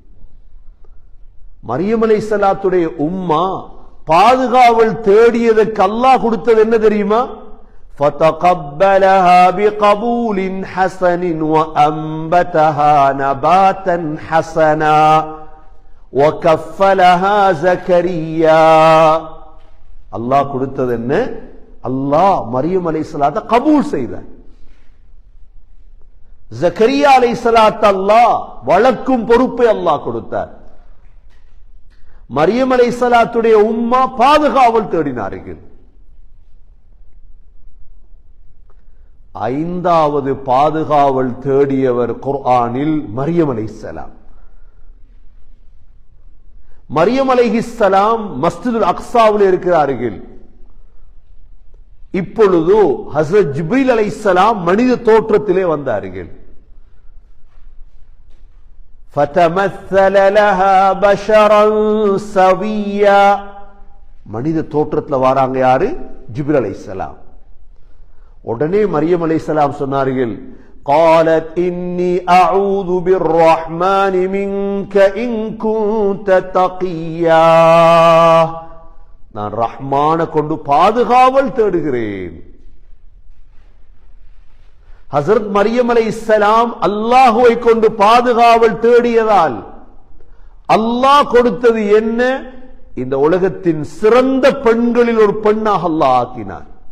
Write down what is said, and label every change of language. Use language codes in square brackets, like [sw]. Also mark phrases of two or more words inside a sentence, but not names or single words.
[ta] மரியம் அலைஹிஸ்ஸலாத்துடைய உம்மா பாதுகாவல் தேடியதற்கு அல்லாஹ் கொடுத்தது என்ன தெரியுமா? [ar] فتقبلها بقبول حسن وأنبتها نباتا حسنا. وَكَفَّلَهَا زَكَرِيَّا [ta] அல்லாஹ் கொடுத்தது என்ன? அல்லாஹ் மரியம் அலைஹிஸ்ஸலாத்தை கபூல் செய்தார். ஜக்கரியா அலைஹிஸ்ஸலாத்தை அல்லாஹ் வளர்க்கும் பொறுப்பை அல்லாஹ் கொடுத்தார். மரியம் அலைஹிஸ்ஸலாத்துடைய உம்மா பாதுகாவல் தேடினார்கள். 5வது பாதுகாவல் தேடியவர் குர்ஆனில் மரியம் அலைஹிஸ்ஸலாம். மரியம் அலைஹிஸ்ஸலாம் மஸ்ஜிதுல் அக்ஸாவில் இருக்கிறார்கள். இப்பொழுது ஹஸ்ரத் ஜிப்ரீல் அலைஹிஸ்ஸலாம் மனித தோற்றத்திலே வந்தார்கள். [ar] فَتَمَثَّلَ لَهَا بَشَرًا سَوِيًّا [ta] மனித தோற்றத்தில் வராங்க யாரு? ஜிப்ரீல் அலைஹிஸ்ஸலாம். உடனே மரியம் அலைஹிஸ்ஸலாம் சொன்னார்கள், [ar] قالت إني أعوذ بالرحمن منك إن كنت تقيا [ta] நான் ரஹ்மான கொண்டு பாதுகாவல் தேடுகிறேன். ஹஸரத் மரியம் அலைஹிஸ்ஸலாம் அல்லாஹ்வை கொண்டு பாதுகாவல் தேடியதால் அல்லாஹ் கொடுத்தது என்ன? இந்த உலகத்தின் சிறந்த பெண்களில் ஒரு பெண்ணாக அல்லாஹ் ஆக்கினார்.